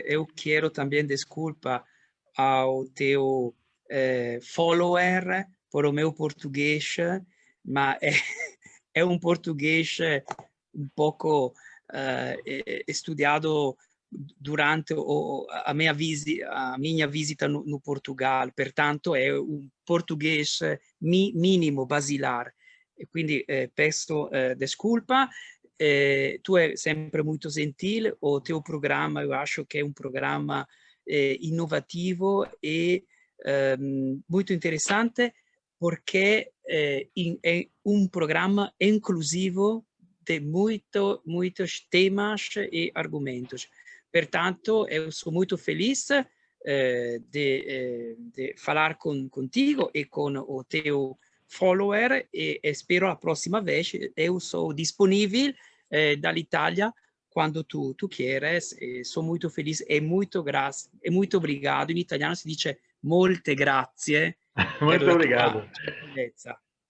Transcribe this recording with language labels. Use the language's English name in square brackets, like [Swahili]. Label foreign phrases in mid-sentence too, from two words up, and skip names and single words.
[Portuguese] Eu quero também desculpa ao teu follower por o meu português, mas é um português um pouco estudado durante a minha visita no Portugal, [Italian] pertanto è un português mínimo, basilar. E quindi [Portuguese] peço desculpa. Tu é sempre muito gentil, o teu programa eu acho que é um programa innovativo e muito interessante, porque é um programa inclusivo de muitos temas e argumentos. Portanto, eu sou muito feliz de falar contigo e com o teu follower, e espero a próxima vez. Eu sou disponível dall'Italia quando tu quieres. [Italian] Sono molto felice e molto obrigado. In italiano si dice molte grazie per [Portuguese] Muito [Italian] la tua [Portuguese] obrigado. [Italian] gentilezza.